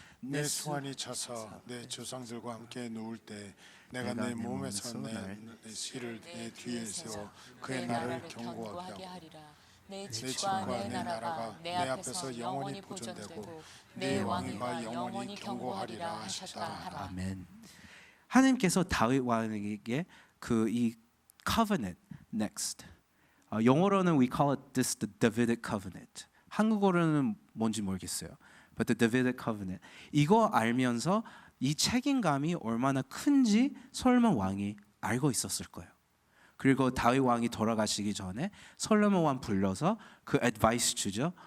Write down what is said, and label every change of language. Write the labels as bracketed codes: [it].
[ko] 내 수완이 차서 내 조상들과 함께 누울 때 내가 내 몸에서 내 씨를 내 뒤에 세워 그의 나를 경고하게 하리라. 내 집과 내 나라가 내 앞에서 영원히 보존되고 내 왕위가 영원히 경고하리라 하셨다. 아멘. 하나님께서 다윗 왕에게 이 covenant next. 영어로는 [en] we call it this the Davidic covenant. [ko] 한국어로는 뭔지 모르겠어요. [en] But the Davidic covenant. [ko] 이거 알면서 이 책임감이 얼마나 큰지 솔로몬 왕이 알고 있었을 거예요. 그리고 다윗 왕이 돌아가시기 전에 솔로몬 왕 불러서 그 advice 주죠.